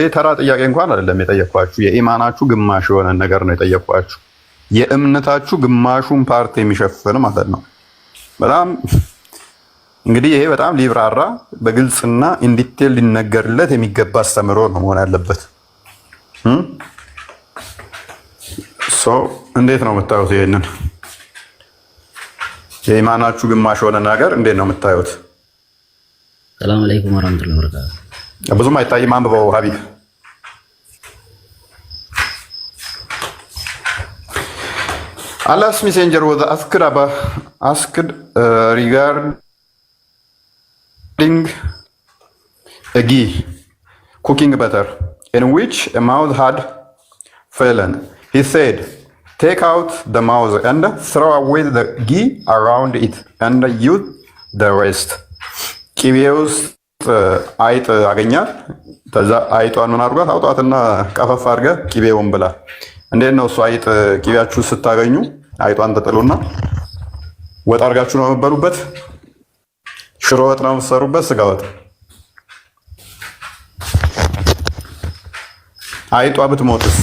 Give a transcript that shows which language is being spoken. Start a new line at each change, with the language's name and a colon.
Amharic: ይሄ ተራ ጥያቄ እንኳን አይደለም የጠየኳችሁ። የኢማናችሁ ግማሽ የሆነ ነገር ነው የጠየኳችሁ። የእምነታችሁ ግማሹን ፓርት የሚሸፍን ማለት ነው። በጣም እንግዲህ ይሄ በጣም ሊብራራ በግልጽና ኢንዲቴል ሊነገርለት የሚገባ አስተምሮ ነው መሆን ያለበት። እንዴት ነው የምታዩት? ይሄንን የኢማናችሁ ግማሽ የሆነ ነገር እንዴት ነው የምታዩት? ሰላም አለይኩም ወራህመቱላሂ ወበረካቱ። ብዙም አይታይም። አንብበው ሀቢብ።
English: Allah's messenger was asked regarding a ghee cooking butter in which a mouse had fallen. He said, "Take out the mouse and throw away the ghee around it and use the rest."
Amharic: ቂቤ ውስጥ አይጥ አገኛት። ከዛ አይጧን ምን አድርጓት? አውጣትና ቀፈፍ አድርገህ ቂቤውን ብላ። እንዴት ነው እሱ? አይጥ ቂቤያችሁ ስታገኙ አይጧን ተጥሉና ወጥ አድርጋችሁ ነው የምትበሉበት። ሽሮ ወጥ ነው የምትሰሩበት፣ ስጋ ወጥ። አይጧ ብትሞትስ?